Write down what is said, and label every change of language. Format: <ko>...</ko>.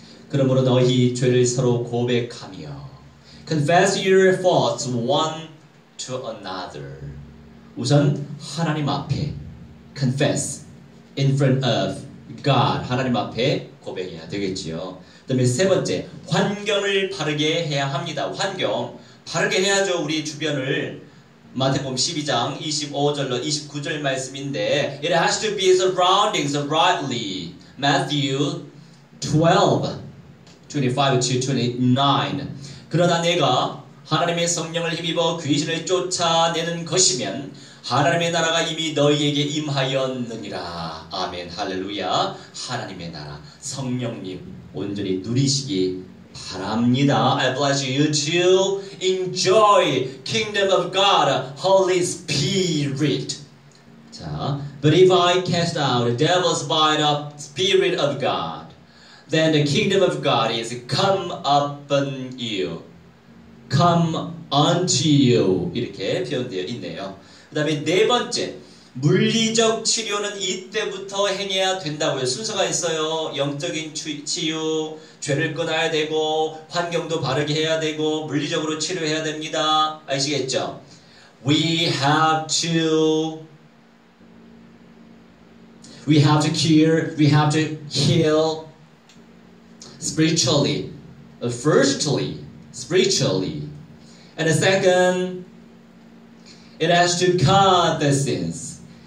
<ko>그러므로 너희 죄를 서로 고백하며</ko> <en>confess your faults one to another.</en> <ko>우선 하나님 앞에</ko> <en>confess in front of God.</en> <ko>하나님 앞에 고백해야 되겠지요. 그 다음에 세 번째, 환경을 바르게 해야 합니다. 환경 바르게 해야죠. 우리 주변을. 마태복음 12장 25절로 29절 말씀인데</ko> <en>It has to be surroundings rightly. Matthew 12:25-29.</en> <ko>그러나 내가 하나님의 성령을 힘입어 귀신을 쫓아내는 것이면 하나님의 나라가 이미 너희에게 임하였느니라. 아멘. 할렐루야. 하나님의 나라 성령님 온전히 누리시기 바랍니다.</ko> <en>I bless you to enjoy kingdom of God, Holy Spirit. 자, but if I cast out devils by the Spirit of God, then the kingdom of God is come upon you. Come unto you.</en> <ko>이렇게 표현되어 있네요. 그 다음에 네 번째, 물리적 치료는 이때부터 행해야 된다고요. 순서가 있어요. 영적인 치유, 죄를 끊어야 되고, 환경도 바르게 해야 되고, 물리적으로 치료해야 됩니다. 아시겠죠?</ko> <en>We have to cure, we have to heal spiritually. Firstly, spiritually. And the second, it has to cut the sins.</en>